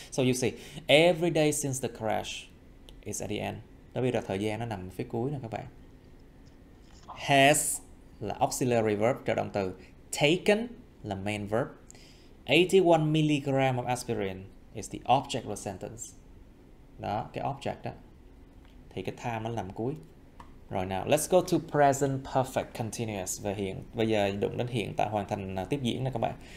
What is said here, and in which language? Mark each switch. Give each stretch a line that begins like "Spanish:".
English: So you see, every day since the crash is at the end.
Vietnamese: Đó, bây giờ thời gian nó nằm phía cuối nè các bạn. Has là auxiliary verb, trợ động từ.
English: Taken là main verb. 81mg of aspirin is the object of the sentence.
Vietnamese: Đó, cái object đó. Thì cái time nó nằm cuối. Rồi nào,
English: let's go to present perfect continuous.
Vietnamese: Về hiện, bây giờ đụng đến hiện tại hoàn thành tiếp diễn nè các bạn.